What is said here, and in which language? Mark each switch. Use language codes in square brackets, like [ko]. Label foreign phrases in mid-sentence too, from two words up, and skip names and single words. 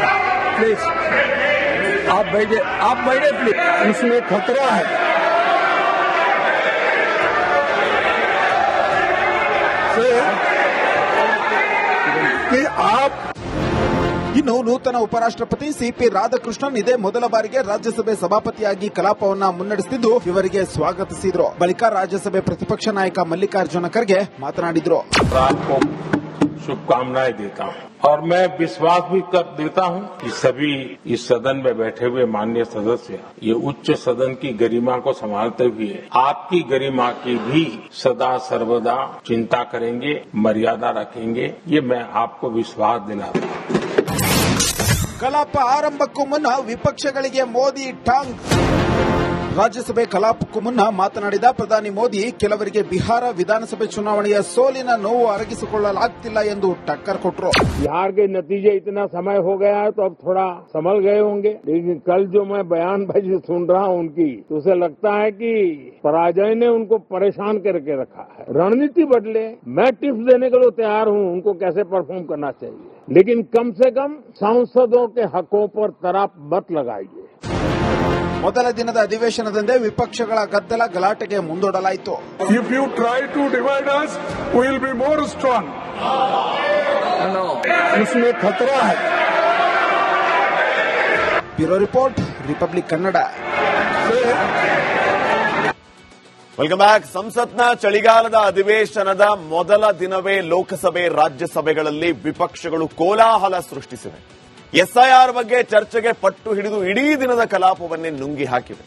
[kn] ಇನ್ನು ನೂತನ ಉಪರಾಷ್ಟ್ರಪತಿ ಸಿಪಿ ರಾಧಾಕೃಷ್ಣನ್ ಇದೇ ಮೊದಲ ಬಾರಿಗೆ ರಾಜ್ಯಸಭೆ ಸಭಾಪತಿಯಾಗಿ ಕಲಾಪವನ್ನ ಮುನ್ನಡೆಸುತ್ತಿದ್ದು ಇವರಿಗೆ ಸ್ವಾಗತಿಸಿದ್ರು. ಬಳಿಕ ರಾಜ್ಯಸಭೆ ಪ್ರತಿಪಕ್ಷ ನಾಯಕ ಮಲ್ಲಿಕಾರ್ಜುನ ಖರ್ಗೆ ಮಾತನಾಡಿದ್ರು. [hi] शुभकामनाएं देता हूं और मैं विश्वास भी कर देता हूं कि सभी इस सदन में बैठे हुए माननीय सदस्य ये उच्च सदन की गरिमा को संभालते हुए आपकी गरिमा की भी सदा सर्वदा चिंता करेंगे, मर्यादा रखेंगे, ये मैं आपको विश्वास दिलाता हूं. [kn] ಕಲಾಪ ಆರಂಭಕ್ಕೂ ಮುನ್ನ ವಿಪಕ್ಷಗಳಿಗೆ ಮೋದಿ ಟಾಂಗ್. ರಾಜ್ಯಸಭೆ ಕಲಾಪಕ್ಕೂ ಮುನ್ನ ಮಾತನಾಡಿದ ಪ್ರಧಾನಿ ಮೋದಿ ಕೆಲವರಿಗೆ ಬಿಹಾರ ವಿಧಾನಸಭೆ ಚುನಾವಣೆಯ ಸೋಲಿನ ನೋವು ಅರಗಿಸಿಕೊಳ್ಳಲಾಗ್ತಿಲ್ಲ ಎಂದು ಟಕ್ಕರ್ ಕೊಟ್ಟರು. [hi] बिहार के नतीजे इतना समय हो गया है तो अब थोड़ा संभल गए होंगे, लेकिन कल जो मैं बयानबाजी सुन रहा हूं उनकी, तो उसे लगता है कि पराजय ने उनको परेशान करके रखा है. रणनीति बदले, मैं टिप्स देने के लिए तैयार हूं उनको कैसे परफॉर्म करना चाहिए, लेकिन कम से कम सांसदों के हकों पर तराप मत लगाइए. [kn] ಮೊದಲ ದಿನದ ಅಧಿವೇಶನದಂದೇ ವಿಪಕ್ಷಗಳ ಗದ್ದಲ ಗಲಾಟೆಗೆ ಮುಂದೂಡಲಾಯಿತು. [en] If you try to divide us, we will be more strong. [hi] इसमें खतरा है. [en] Bureau report, [kn] ರಿಪಬ್ಲಿಕ್ ಕನ್ನಡ. [en] Welcome back. [kn] ಸಂಸತ್ನ ಚಳಿಗಾಲದ ಅಧಿವೇಶನದ ಮೊದಲ ದಿನವೇ ಲೋಕಸಭೆ ರಾಜ್ಯಸಭೆಗಳಲ್ಲಿ ವಿಪಕ್ಷಗಳು ಕೋಲಾಹಲ ಸೃಷ್ಟಿಸಿವೆ. ಎಸ್ಐಆರ್ ಬಗ್ಗೆ ಚರ್ಚೆಗೆ ಪಟ್ಟು ಹಿಡಿದು ಇಡೀ ದಿನದ ಕಲಾಪವನ್ನೇ ನುಂಗಿ ಹಾಕಿವೆ.